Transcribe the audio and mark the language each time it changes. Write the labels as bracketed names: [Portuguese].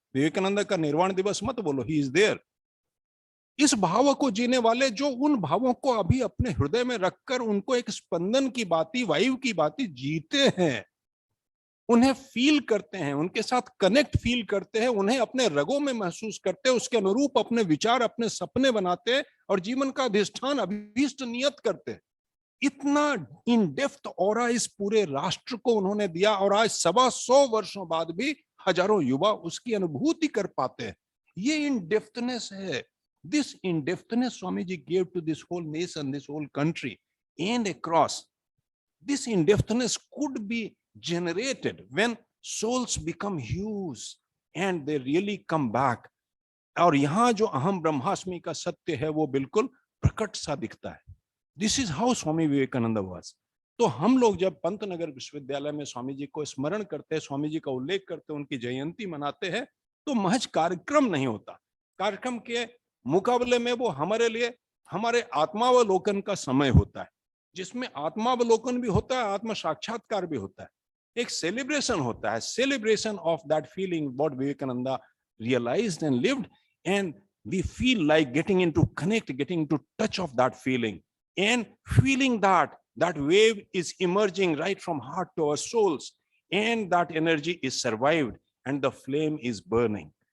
[Hindi] विवेकानंद का निर्वाण दिवस मत बोलो, [English] He is there. [Hindi] इस भाव को जीने वाले, जो उन भावों को अभी अपने हृदय में रखकर उनको एक स्पंदन की बाती, वायु की बाती जीते हैं, उन्हें फील करते हैं, उनके साथ कनेक्ट फील करते हैं, उन्हें अपने रगों में महसूस करते हैं, उसके अनुरूप अपने विचार, अपने सपने बनाते हैं और जीवन का अधिष्ठान, अभीष्ट नियत करते हैं। इतना इन डेप्थ ऑरा इस पूरे राष्ट्र को उन्होंने दिया और आज 125 वर्षों बाद भी हजारों युवा उसकी अनुभूति कर पाते हैं। ये इन डेप्थनेस है। [English] This in depthness Swami ji gave to this whole nation, this whole country and across. This in depthness could be generated when souls become huge and they really come back. [Hindi] और यहाँ जो अहम ब्रह्मास्मि का सत्य है वो बिल्कुल प्रकट सा दिखता है। [English] This is how Swami Vivekananda was. [Hindi] तो हम लोग जब पंतनगर विश्वविद्यालय में स्वामी जी को स्मरण करते हैं, स्वामी जी का उल्लेख करते हैं, उनकी जयंती मनाते हैं, तो महज कार्यक्रम नहीं होता। कार्यक्रम के मुकाबले में वो हमारे लिए हमारे आत्मावलोकन का समय होता है, जिसमें आत्मावलोकन भी होता है, आत्म साक्षात्कार भी होता है। एक सेलिब्रेशन होता है, [English] Celebration of that feeling what Vivekananda realized and lived, and we feel like getting into connect, getting into touch of that feeling and feeling that that wave is emerging right from heart to our souls, and that energy is survived and the flame is burning.